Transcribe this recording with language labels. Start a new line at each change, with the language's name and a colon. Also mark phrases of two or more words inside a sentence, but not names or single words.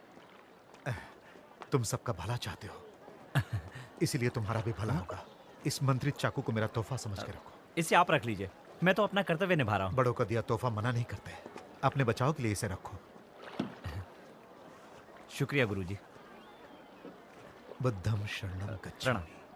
Hindi: तुम सबका भला चाहते हो, इसीलिए तुम्हारा भी भला होगा। इस मंत्रित चाकू को मेरा तोहफा समझ के रखो। इसे आप रख लीजिए, मैं तो अपना कर्तव्य निभा रहा हूँ। बड़ों का दिया तोहफा मना नहीं करते। अपने बचाव के लिए इसे रखो। शुक्रिया गुरुजी।
Pali: बुद्धं शरणं गच्छामि।
Hindi: प्रणाम।